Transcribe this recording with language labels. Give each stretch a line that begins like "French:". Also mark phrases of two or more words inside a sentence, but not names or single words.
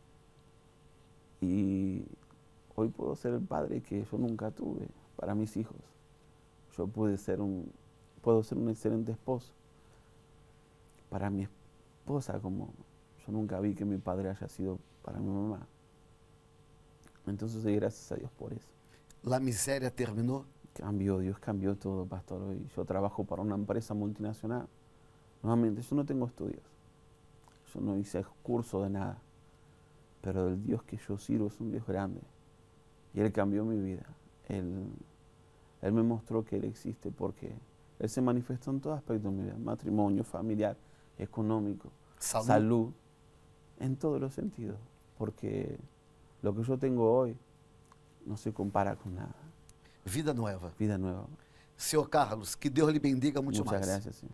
Spanish: Y hoy puedo ser el padre que yo nunca tuve para mis hijos. Yo puedo ser un excelente esposo para mi esposa, como yo nunca vi que mi padre haya sido para mi mamá. Entonces doy gracias a Dios por eso.
Portuguese: La miséria terminou?
Spanish: Cambió, Dios cambió todo, pastor. Hoy yo trabajo para una empresa multinacional. Nuevamente, yo no tengo estudios. Yo no hice curso de nada. Pero el Dios que yo sirvo es un Dios grande. Y Él cambió mi vida. Él me mostró que Él existe porque Él se manifestó en todo aspecto de mi vida. Matrimonio, familiar, económico, salud, en todos los sentidos. Porque lo que yo tengo hoy no se compara con nada. Vida nueva. Vida nueva.
Portuguese: Senhor Carlos, que Deus lhe bendiga muito
Spanish: Muchas
Portuguese: mais.
Spanish: gracias. Sí.